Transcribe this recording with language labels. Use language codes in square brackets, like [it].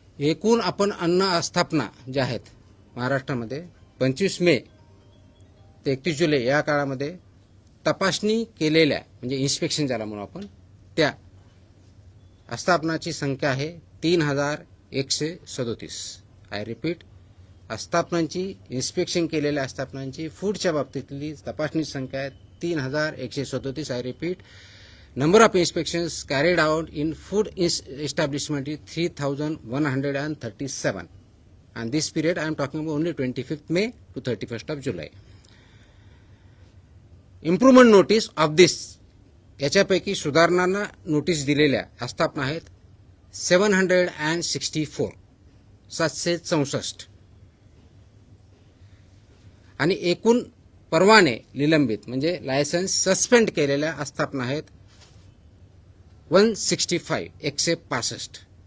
[mr] एकूण आपण अन्न आस्थापना ज्या आहेत महाराष्ट्रामध्ये 25 मे ते 31 जुलै या काळामध्ये तपासणी केलेल्या म्हणजे इन्स्पेक्शन ज्याला म्हणू आपण त्या आस्थापनाची संख्या आहे 3137. आय रिपीट, आस्थापनांची इन्स्पेक्शन केलेल्या आस्थापनांची फूडच्या बाबतीतली तपासणी संख्या आहे 3137. [en] I repeat, number of inspections carried out in food establishment is 3137, and this period I am talking about only 25th May to 31st of July. Improvement notice of this, [mr] याच्यापैकी सुधारणांना notice दिलेल्या आस्थापना आहेत 764, 764, आणि एकूण परवाने निलंबित म्हणजे लायसन्स सस्पेंड केलेल्या आस्थापना आहेत 165, 165.